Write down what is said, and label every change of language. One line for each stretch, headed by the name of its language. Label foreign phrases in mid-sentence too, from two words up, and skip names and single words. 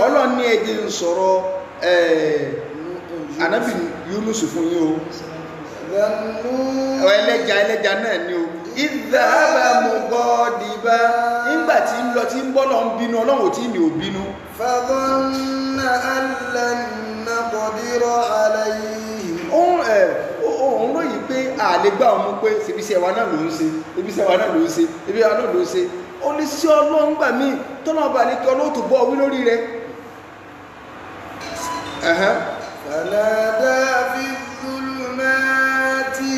Yoruba: Ọlọ́run ní ẹjẹ́ ń sọ̀rọ̀ Ànábì Yunus fún yín o ẹlẹ́ja náà ni o
Arabic: إذ ذهب مغاضبا
Yoruba: nígbàtí ń lọ tí ń bọ́ lọ ń bínú Ọlọ́run tí ní ò bínú
Arabic: فظن أن لن نقدر عليه
Yoruba: òun ròyìn pé àlégbà ọmọ pé ṣebíṣẹ́ wa náà ló ń ṣe ṣebíṣẹ́ wa náà ló ń ṣe ṣebí wa náà ló ń ṣe ó lè ṣe Ọlọ́run gbà míì tọ́nà ọba ní kí Ọlọ́run bọ́ wí lórí rẹ̀
Arabic: فنادى في الظلمات.